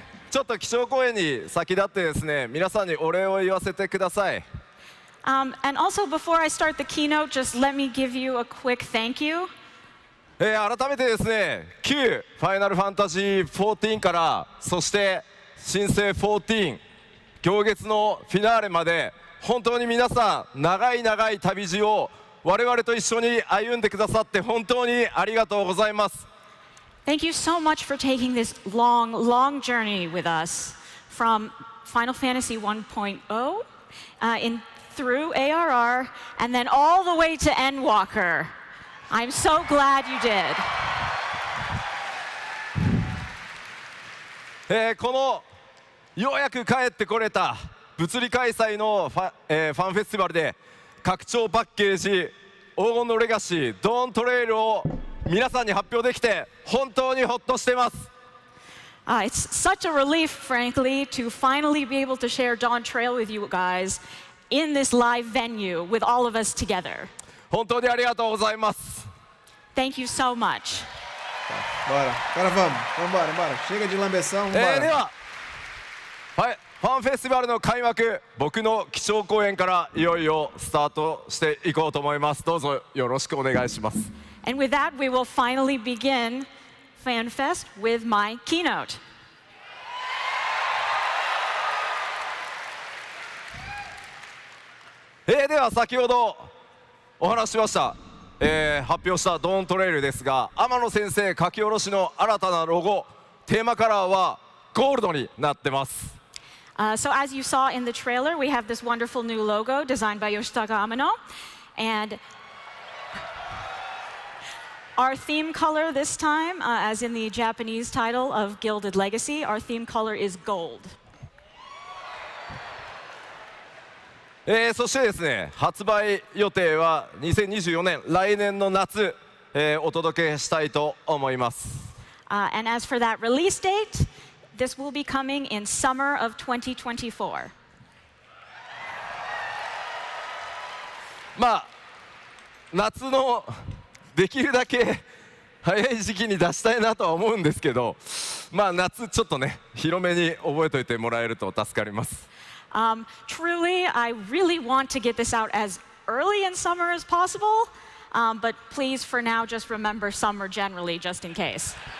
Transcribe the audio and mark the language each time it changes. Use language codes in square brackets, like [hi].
[ja] ちょっと基調講演に先立ってですね、皆さんにお礼を言わせてください。 [en] And also, before I start the keynote, just let me give you a quick thank you. [ja] 改めてですね、旧ファイナルファンタジー14から、そして新生14、行月のフィナーレまで、本当に皆さん、長い長い旅路を我々と一緒に歩んでくださって本当にありがとうございます。 [en] Thank you so much for taking this long, long journey with us from Final Fantasy 1.0 through ARR and then all the way to Endwalker. I'm so glad you did. [ja] このようやく帰ってこれた物理開催のファンフェスティバルで拡張パッケージ黄金のレガシードーントレイルを皆さんに発表できて本当にほっとしてます。 [en] It's such a relief, frankly, to finally be able to share Dawn Trail with you guys in this live venue with all of us together. [ja] 本当にありがとうございます。 [en] Thank you so much. [pt] Bora. Agora vamos. Chega de lambeção, で vambora. [ja] は、はい、ファンフェスティバルの開幕、僕の基調講演からいよいよスタートしていこうと思います。どうぞよろしくお願いします。 [en] And with that, we will finally begin FanFest with my keynote. [ja] では先ほどお話ししました、発表したドーントレイルですが、天野先生書き下ろしの新たなロゴ、テーマカラーはゴールドになってます。 [en] So as you saw in the trailer, we have this wonderful new logo designed by Yoshitaka Amano. And our theme color this time, as in the Japanese title of Gilded Legacy, our theme color is gold. [ja] そしてですね、発売予定は2024年、来年の夏、お届けしたいと思います。 [en] And as for that release date, this will be coming in summer of 2024. [ja] まあ、夏のできるだけ早い時期に出したいなとは思うんですけど、まあ夏ちょっとね、広めに覚えておいてもらえると助かります。 [en] Truly, I really want to get this out as early in summer as possible, but please, for now, just remember summer generally, just in case.